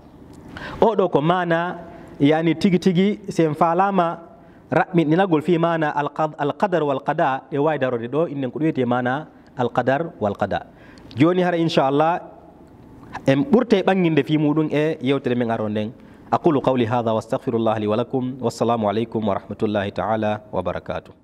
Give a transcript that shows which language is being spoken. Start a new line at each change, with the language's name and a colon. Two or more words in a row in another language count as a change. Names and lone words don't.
Fula: Oɗo ko mana yani tigi tigi sen falama raɓɓinɗinagol fi mana
Arabic: القدر والقضاء
Fula: e wawi darode ɗo innen ko ɗum wiyete mana
Arabic: القدر والقضاء.
Fula: Joni hara inchallah en ɓurte ɓanginde fi muɗum e yewtere men aron nden.
Arabic: أقول قولي هذا وأستغفر الله لي ولكم والسلام عليكم ورحمة الله تعالى وبركاته.